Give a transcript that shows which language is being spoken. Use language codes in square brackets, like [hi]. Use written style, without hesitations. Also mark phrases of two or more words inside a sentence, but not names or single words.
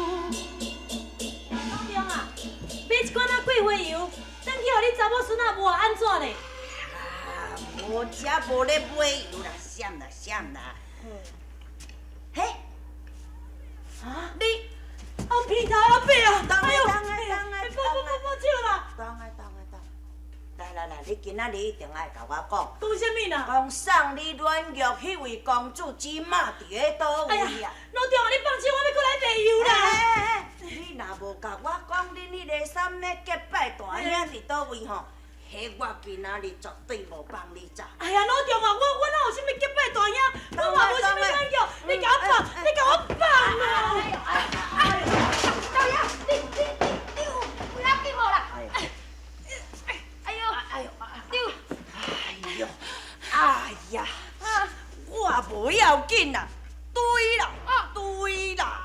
[nan] 老中啊，买一罐仔桂花油。等去，互你查某孙仔无安怎嘞？啊，无遮无咧买油啦，闪啦闪啦。嘿，啊，你我鼻头啊白啊！哎呦，抱歉啦。当来。来，你今仔日一定爱甲我讲。讲啥物啦？讲送你软玉迄位公主今嘛伫咧倒位啊？老中啊，你放心，我要过来卖油啦。你若无甲我讲恁迄个三咧结拜大兄伫倒位吼，迄我今仔日绝对无帮你走。哎呀，老中啊，我哪有啥物结拜大兄？我嘛无啥物软玉，你甲我放，你甲我放啊！老爷，你不要紧无啦？哎呀，我无要紧啦，对啦，对啦。